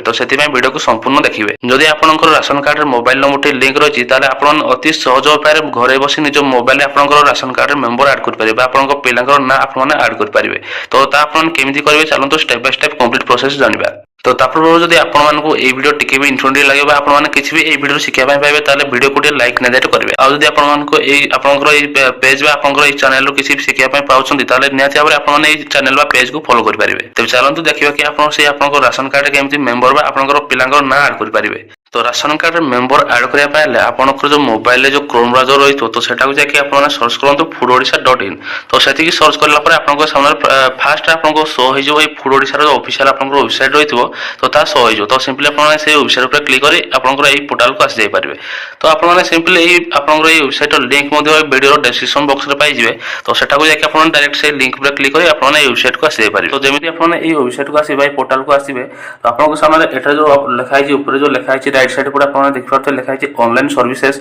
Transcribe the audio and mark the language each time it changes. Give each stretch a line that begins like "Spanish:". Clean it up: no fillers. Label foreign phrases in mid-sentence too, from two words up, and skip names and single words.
Odia: ତ ସେଥିପାଇଁ ଭିଡ଼ିଓକୁ ସମ୍ପୂର୍ଣ୍ଣ ଦେଖିବେ। ଯଦି ଆପଣଙ୍କର ରାସନ କାର୍ଡରେ
English: mobile numberଟି
Odia: ଲିଙ୍କ ରହିଛି ତାହେଲେ ଆପଣମାନେ ଅତି ସହଜ ଉପାୟରେ ଘରେ ବସି ନିଜ ମୋବାଇଲରେ ଆପଣଙ୍କର ରାସନ କାର୍ଡରେ
English: member add
Odia: କରିପାରିବେ ବା ଆପଣଙ୍କ ପିଲାଙ୍କର ନାଁ ଆପଣମାନେ ଆଡ୍ କରିପାରିବେ। ତ ତା ଆପଣମାନେ କେମିତି କରିବେ ଚାଲନ୍ତୁ
English: step by step complete process
Odia: ଜାଣିବା। ତ ତା ପୂର୍ବରୁ ଯଦି ଆପଣମାନଙ୍କୁ এই ভিডিও ଟିକେ ବି ইনফର୍মেটিভ ଲାଗେ ବା ଆପଣମାନେ କିଛି ବି এই ଭିଡ଼ିଓରୁ ଶିଖିବା ପାଇଁ ପାଇବେ ତାହେଲେ ଭିଡ଼ିଓକୁ ଟିକେ ଲାଇକ୍ ନିହାତି କରିବେ। ଆଉ ଯଦି ଆପଣମାନଙ୍କୁ ଆପଣଙ୍କର এই ପେଜ୍ ବା ଆପଣଙ୍କର এই ଚ୍ୟାନେଲରୁ କିଛି ବି ଶିଖିବା ପାଇଁ ପାଉଛନ୍ତି ତାହେଲେ ନିହାତି ଭାବରେ ଆପଣମାନେ এই ଚ୍ୟାନେଲ ବା ପେଜକୁ ଫଲୋ କରିପାରିବେ। ତେବେ ଚାଲନ୍ତୁ ଦେଖିବା କି ଆପଣ ସେଇ ଆପଣଙ୍କ ରାସନ କାର୍ଡରେ କେମିତି ମେମ୍ବର ବା ଆପଣଙ୍କର ପିଲାଙ୍କର ନାଁ ଆଡ୍ କରିପାରିବେ। ତ ରାସନ କାର୍ଡରେ
English: member add
Odia: କରିବା ପାଇଁ ହେଲେ ଆପଣଙ୍କର ଯେଉଁ ମୋବାଇଲରେ ଯେଉଁ କ୍ରୋମ୍ ବ୍ରାଉଜର ରହିଥିବ ତ ସେଟାକୁ ଯାଇକି ଆପଣମାନେ ସର୍ଚ୍ଚ କରନ୍ତୁ foododisha.in। ତ ସେତିକି ସର୍ଚ୍ଚ କଲା ପରେ ଆପଣଙ୍କ ସାମ୍ନାରେ ଫାର୍ଷ୍ଟ ଆପଣଙ୍କୁ ଶୋ ହେଇଯିବ এই ফুড ଓଡ଼ିଶାର ଯେଉଁ ଅଫିସିଆଲ ଆପଣଙ୍କର ୱେବସାଇଟ୍ ରହିଥିବ ତ ତା ଶୋ ହେଇଯିବ। ତ ସିମ୍ପଲି ଆପଣମାନେ ସେଇ ୱେବସାଇଟ୍ ଉପରେ କ୍ଲିକ୍ କରି ଆପଣଙ୍କର এই ପୋର୍ଟାଲକୁ ଆସିଯାଇପାରିବେ। ତ ଆପଣମାନେ ସିମ୍ପଲି এই ଆପଣଙ୍କର এই ୱେବସାଇଟ୍ର ଲିଙ୍କ୍ ମଧ୍ୟ ଭିଡ଼ିଓର
English: description boxରେ
Odia: ପାଇଯିବେ। ତ ସେଟାକୁ ଯାଇକି ଆପଣ ଡାଇରେକ୍ଟ ସେଇ ଲିଙ୍କ୍ ଉପରେ କ୍ଲିକ୍ କରି ଆପଣମାନେ এই ୱେବସାଇଟ୍କୁ ଆସିଯାଇପାରିବେ। ତ ଯେମିତି ଆପଣମାନେ এই ୱେବସାଇଟ୍କୁ ଆସିବେ এই ପୋର୍ଟାଲକୁ ଆସିବେ ତ ଆପଣଙ୍କ ସାମ୍ନାରେ ଏଠାରେ ଯେଉଁ ଲେଖା ହେଇଛି ଉପରେ ଯେଉଁ ଲେଖା ହେଇଛି
English: right side
Odia: ଉପରେ ଆପଣମାନେ ଦେଖିପାରୁଥିବେ ଲେଖା ହେଇଛି
English: online services.